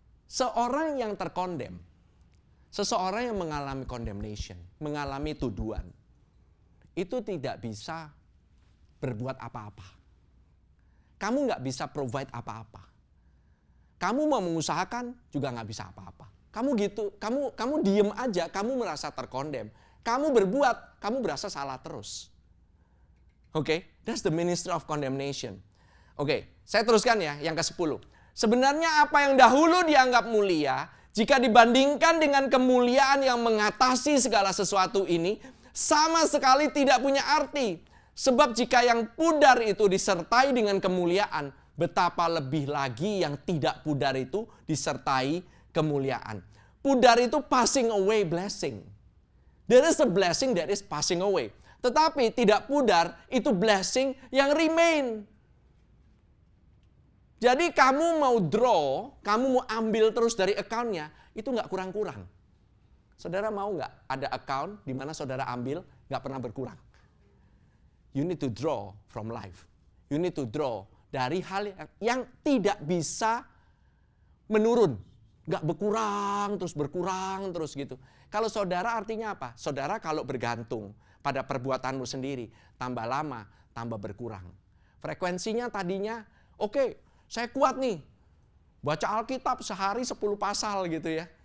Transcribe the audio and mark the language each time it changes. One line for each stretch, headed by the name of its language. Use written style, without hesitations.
Indonesian: Seorang yang terkondem, seseorang yang mengalami condemnation, mengalami tuduhan, itu tidak bisa berbuat apa-apa. Kamu nggak bisa provide apa-apa. Kamu mau mengusahakan juga nggak bisa apa-apa. Kamu gitu, kamu diem aja, kamu merasa terkondem. Kamu berbuat, kamu berasa salah terus.
English: Oke, that's the ministry of condemnation.
Indonesian: Oke, saya teruskan ya yang ke-10. Sebenarnya apa yang dahulu dianggap mulia, jika dibandingkan dengan kemuliaan yang mengatasi segala sesuatu ini, sama sekali tidak punya arti. Sebab jika yang pudar itu disertai dengan kemuliaan, betapa lebih lagi yang tidak pudar itu disertai kemuliaan. Pudar itu
English: passing away blessing. There is a blessing that is passing away.
Indonesian: Tetapi tidak pudar itu blessing yang remain. Jadi kamu mau draw, kamu mau ambil terus dari account-nya, itu nggak kurang-kurang. Saudara mau nggak ada account di mana saudara ambil nggak pernah berkurang?
English: You need to draw from life. You need to draw
Indonesian: dari hal yang tidak bisa menurun. Nggak berkurang terus gitu. Kalau saudara artinya apa? Saudara kalau bergantung pada perbuatanmu sendiri, tambah lama, tambah berkurang. Frekuensinya tadinya, oke, saya kuat nih, baca Alkitab sehari 10 pasal gitu ya.